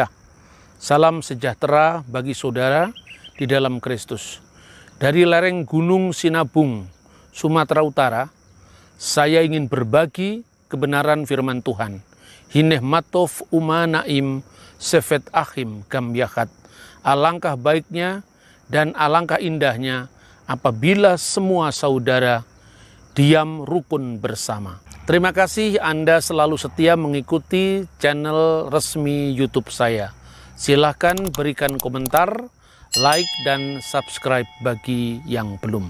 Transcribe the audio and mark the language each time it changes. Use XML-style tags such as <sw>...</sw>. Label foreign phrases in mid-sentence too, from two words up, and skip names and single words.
<id>Salam sejahtera bagi saudara di dalam Kristus. Dari lereng Gunung Sinabung, Sumatera Utara, saya ingin berbagi kebenaran firman Tuhan.</id> <he>הנה מה טוב ומה נעים שבת אחים גם יחד.</he> <id>Alangkah baiknya dan alangkah indahnya apabila semua saudara diam rukun bersama. Terima kasih Anda selalu setia mengikuti channel resmi YouTube saya. Silahkan berikan komentar, like, dan subscribe bagi yang belum.</id>